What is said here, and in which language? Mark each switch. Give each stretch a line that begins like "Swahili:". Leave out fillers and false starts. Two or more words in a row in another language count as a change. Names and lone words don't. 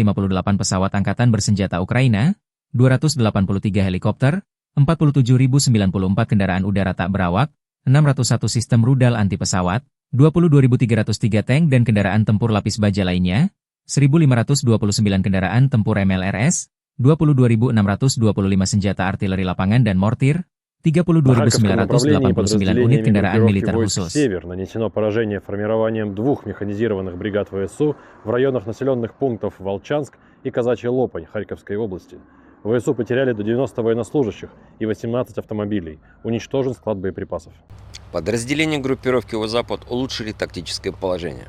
Indonesian: pesawat Angkatan Bersenjata Ukraina, 283 helikopter, 47.094 kendaraan udara tak berawak, 601 sistem rudal anti pesawat, 22.303 tank dan kendaraan tempur lapis baja lainnya, 1.529 kendaraan tempur MLRS, 22.625 senjata artileri lapangan dan mortir, 32.989 unit kendaraan militer khusus.
Russian: Север нанесено поражение формированием 2 механизированных бригад ВСУ в районах населенных пунктов Волчанск и Казачья Лопань Харьковской области. ВСУ потеряли до 90 военнослужащих и 18 автомобилей. Уничтожен склад боеприпасов. Подразделения группировки «Запад» улучшили тактическое положение.